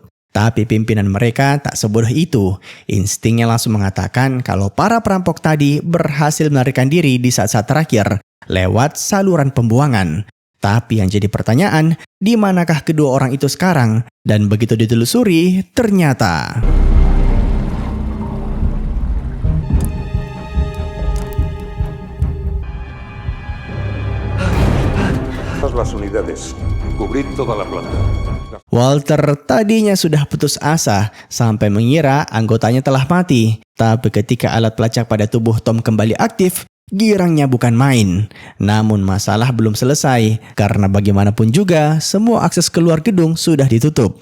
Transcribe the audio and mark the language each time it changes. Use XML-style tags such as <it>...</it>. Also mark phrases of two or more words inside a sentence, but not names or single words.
<id>Tapi pimpinan mereka tak sebodoh itu. Instingnya langsung mengatakan kalau para perampok tadi berhasil melarikan diri di saat-saat terakhir lewat saluran pembuangan. Tapi yang jadi pertanyaan, di manakah kedua orang itu sekarang? Dan begitu ditelusuri, ternyata</id> <es>las unidades, cubrir toda la planta.</es> <id>Walter tadinya sudah putus asa sampai mengira anggotanya telah mati. Tapi ketika alat pelacak pada tubuh Tom kembali aktif, girangnya bukan main. Namun masalah belum selesai karena bagaimanapun juga semua akses keluar gedung sudah ditutup.</id>